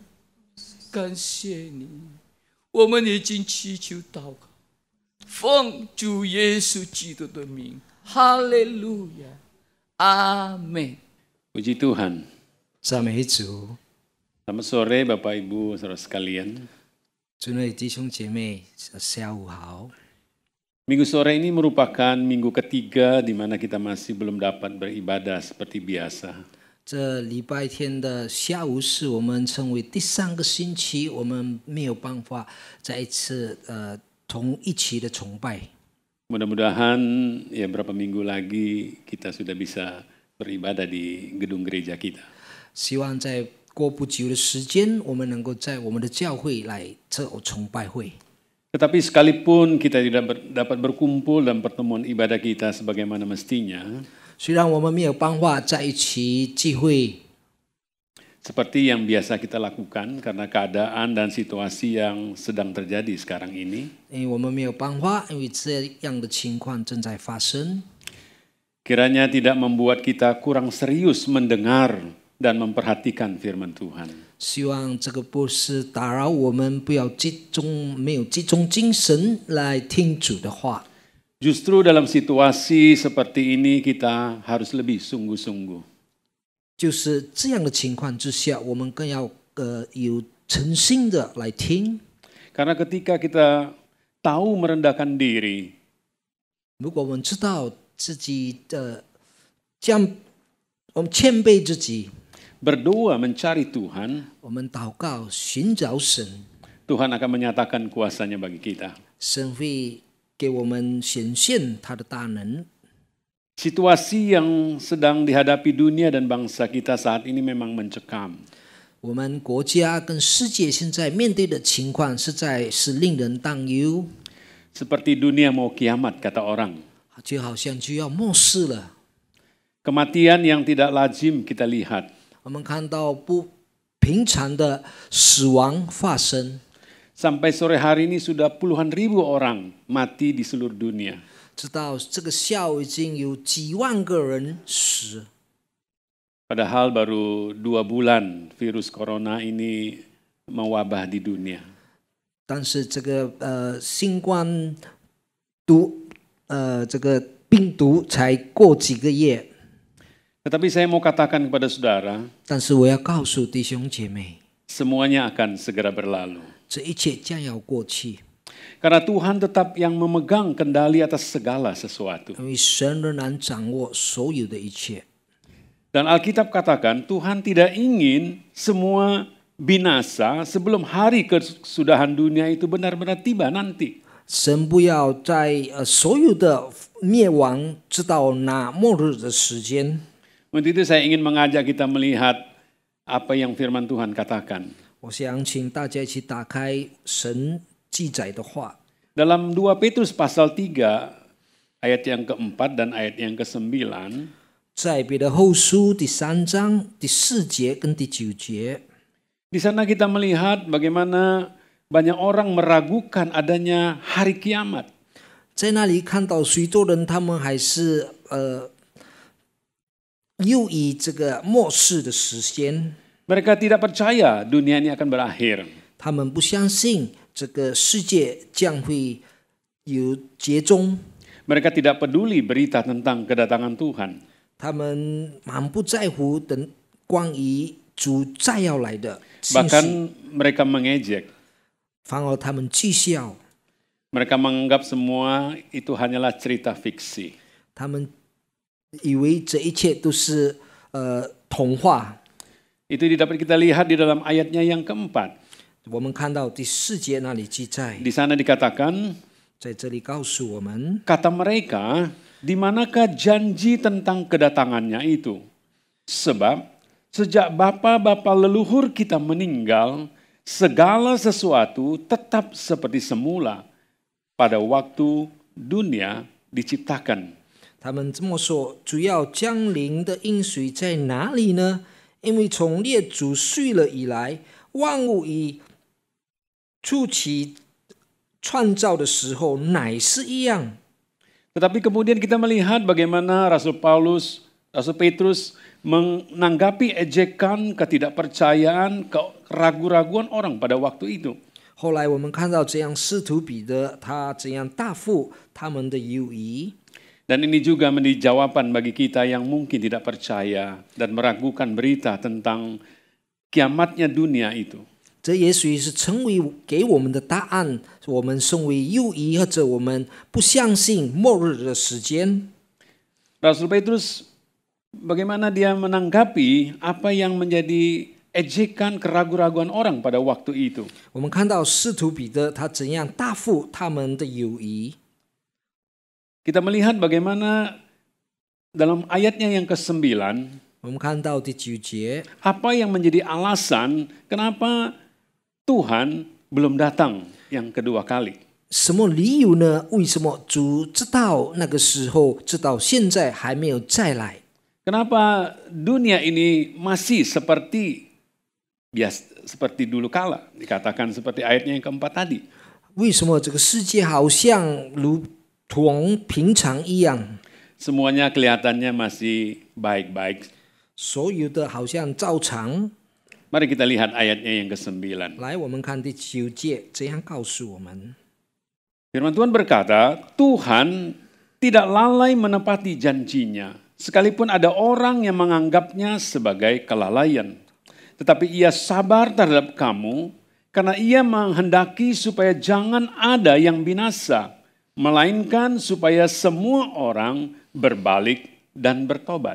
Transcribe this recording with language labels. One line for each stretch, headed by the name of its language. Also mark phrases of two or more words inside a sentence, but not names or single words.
Chinese: 感谢你，我们已经祈求祷告，奉主耶稣基督的名，哈利路亚，阿门。
Indonesian: Puji Tuhan.
Chinese: 赞美主，
Indonesian: Selamat sore Bapak Ibu saudara sekalian.
Chinese: 尊贵弟兄姐妹，下午好。
Indonesian: Minggu sore ini merupakan minggu ketiga di mana kita masih belum dapat beribadah seperti biasa.
Chinese: 这礼拜天的下午是我们称为第3个星期，我们没有办法再一次同一起的崇拜。
Indonesian: Mudah-mudahan ya berapa minggu lagi kita sudah bisa beribadah di gedung gereja kita.
Chinese: 希望在过不久的时间，我们能够在我们的教会来这崇拜会。
Indonesian: Tetapi sekalipun kita tidak dapat berkumpul dalam pertemuan ibadah kita sebagaimana mestinya,
Chinese: 虽然我们没有办法在一起聚会，
Indonesian: seperti yang biasa kita lakukan karena keadaan dan situasi yang sedang terjadi sekarang ini,
Chinese: 因为我们没有办法，因为这样的情况正在发生。
Indonesian: kiranya tidak membuat kita kurang serius mendengar dan memperhatikan firman Tuhan.
Chinese: 希望这个不是打扰我们，不要没有集中精神来听主的话。
Indonesian: Justru dalam situasi seperti ini kita harus lebih sungguh-sungguh.
Chinese: 就是这样的情况之下，我们更要有诚心的来听。
Indonesian: Karena ketika kita tahu merendahkan diri,
Chinese: 如果我们知道自己的这样，我们谦卑自己，
Indonesian: berdoa mencari Tuhan,
Chinese: 我们祷告寻找神，
Indonesian: Tuhan akan menyatakan kuasanya bagi kita.
Chinese: 神会给我们显现他的大能。
Indonesian: Situasi yang sedang dihadapi dunia dan bangsa kita saat ini memang mencekam.
Chinese: 我们国家跟世界现在面对的情况实在是令人担忧，
Indonesian: Seperti dunia mau kiamat kata orang.
Chinese: 就好像就要末世了。
Indonesian: Kematian yang tidak lazim kita lihat.
Chinese: 我们看到不平常的死亡发生，
Indonesian: Sampai sore hari ini sudah puluhan ribu orang mati di seluruh dunia.
Chinese: 直到这个下午已经有几万个人死。
Indonesian: Padahal baru 2 bulan virus corona ini mewabah di dunia.
Chinese: 但是这个新冠这个病毒才过几个月，
Indonesian: Tetapi saya mau katakan kepada saudara,
Chinese: 但是我要告诉弟兄姐妹，
Indonesian: semuanya akan segera berlalu.
Chinese: 这一切将要过去，
Indonesian: Karena Tuhan tetap yang memegang kendali atas segala sesuatu.
Chinese: 因为神仍然掌握所有的一切。
Indonesian: Dan Alkitab katakan Tuhan tidak ingin semua binasa sebelum hari kesudahan dunia itu benar-benar tiba nanti.
Chinese: 神不要在所有的灭亡，直到那末日的时间。
Indonesian: Untuk itu saya ingin mengajak kita melihat apa yang firman Tuhan katakan.
Chinese: 我想请大家一起打开神记载的话，
Indonesian: Dalam 2 Petrus pasal 3 ayat yang keempat dan ayat yang ke-9,
Chinese: 在彼得后书第3章第4节跟第9节，
Indonesian: di sana kita melihat bagaimana banyak orang meragukan adanya hari kiamat.
Chinese: 在那里看到许多人他们还是又以这个末世的时间，
Indonesian: Mereka tidak percaya dunia ini akan berakhir.
Chinese: 他们不相信这个世界将会有结终，
Indonesian: Mereka tidak peduli berita tentang kedatangan Tuhan.
Chinese: 他们满不在乎等关于主再要来的信
Indonesian: Bahkan
Chinese: 息，
Indonesian: mereka mengejek.
Chinese: 反而他们讥笑，
Indonesian: Mereka menganggap semua itu hanyalah cerita fiksi.
Chinese: 他们以为这一切都是童话。
Indonesian: Itu dapat kita lihat di dalam ayatnya yang keempat.
Chinese: 我们看到第4节那里记载，
Indonesian: Di sana dikatakan,
Chinese: 在这里告诉我们，
Indonesian: kata mereka, di manakah janji tentang kedatangannya itu? Sebab sejak bapa-bapa leluhur kita meninggal, segala sesuatu tetap seperti semula pada waktu dunia diciptakan.
Chinese: 他们这么说，主要降临的应许在哪里呢？因为从列祖睡了以来，万物以初期创造的时候乃是一样。
Indonesian: Tetapi kemudian kita melihat bagaimana Rasul Petrus menanggapi ejekan, ketidakpercayaan, keraguan-raguan orang pada waktu itu.
Chinese: 后来我们看到这样，使徒彼得他怎样答复他们的犹疑。
Indonesian: Dan ini juga menjadi jawaban bagi kita yang mungkin tidak percaya dan meragukan berita tentang kiamatnya dunia itu.
Chinese: 这也许是成为给我们的答案。我们身为犹疑或者我们不相信末日的时间，
Indonesian: Rasul Petrus bagaimana dia menanggapi apa yang menjadi ejekan keraguan-raguan orang pada waktu itu.
Chinese: 我们看到使徒彼得他怎样答复他们的犹疑。
Indonesian: Kita melihat bagaimana dalam ayatnya yang ke-9,
Chinese: 我们看到第9节，
Indonesian: apa yang menjadi alasan kenapa Tuhan belum datang yang kedua kali.
Chinese: 什么理由呢？为什么主知道那个时候，直到现在还没有再来？
Indonesian: Kenapa dunia ini masih seperti dulu kala, dikatakan seperti ayatnya yang keempat tadi.
Chinese: 为什么这个世界好像如同平常一样？
Indonesian: Semuanya kelihatannya masih baik-baik.
Chinese: 所有的好像照常。
Indonesian: Mari kita lihat ayatnya yang ke-9.
Chinese: 来，我们看第9节，这样告诉我们。
Indonesian: Firman Tuhan berkata, Tuhan tidak lalai menepati janjinya, sekalipun ada orang yang menganggapnya sebagai kelalaian. Tetapi ia sabar terhadap kamu, karena ia menghendaki supaya jangan ada yang binasa, melainkan supaya semua orang berbalik dan bertobat.